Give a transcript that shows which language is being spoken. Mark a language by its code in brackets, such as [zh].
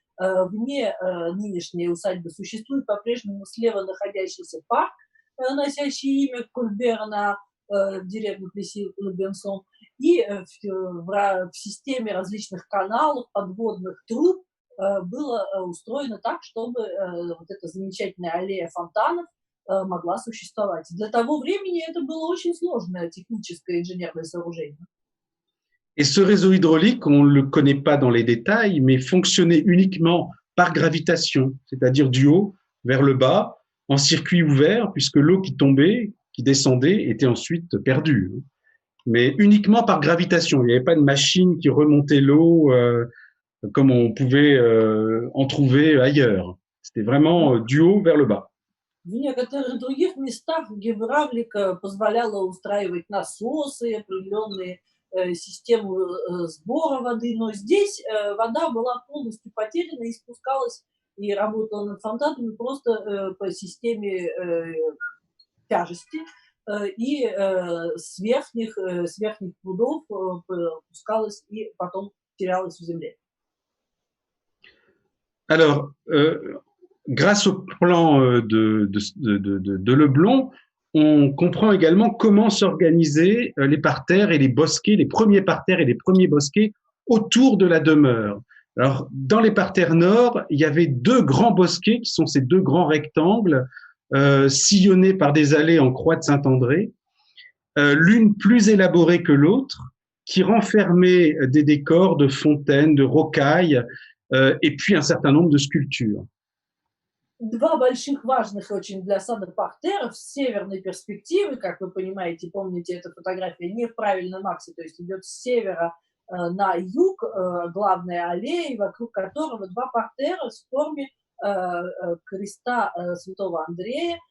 [ru] Вне нынешней усадьбы существует по-прежнему слева находящийся парк, носящий имя Кольбера на деревню Плесси-Лебенсон, и в системе различных каналов, подводных труб было устроено так, чтобы вот эта замечательная аллея фонтанов могла существовать. Для того времени это было очень сложное техническое инженерное сооружение. [fr] Et ce réseau hydraulique, on ne le connaît pas dans les détails, mais fonctionnait uniquement par gravitation, c'est-à-dire du haut vers le bas, en circuit ouvert, puisque l'eau qui tombait, qui descendait, était ensuite perdue. Mais uniquement par gravitation. Il n'y avait pas de machine qui remontait l'eau comme on pouvait en trouver ailleurs. C'était vraiment du haut vers le bas. [ru] В некоторых других местах гидравлика позволяла устраивать насосы, определенные системы сбора воды, но здесь вода была полностью потеряна и спускалась и работала над фонтанами просто по системе тяжести, и с верхних прудов пускалась и потом терялась в земле. [fr] Alors, grâce au plan de Leblond, on comprend également comment s'organisaient les parterres et les bosquets, les premiers parterres et les premiers bosquets autour de la demeure. Alors, dans les parterres nord, il y avait deux grands bosquets qui sont ces deux grands rectangles sillonnés par des allées en croix de Saint-André, l'une plus élaborée que l'autre, qui renfermait des décors de fontaines, de rocailles, et puis un certain nombre de sculptures. [ru] Два больших важных очень для сада партеров с северной перспективы, как вы понимаете, помните, эта фотография не в правильном аксе, то есть идет с севера на юг, главная аллея, вокруг которого два партера в форме креста святого Андрея.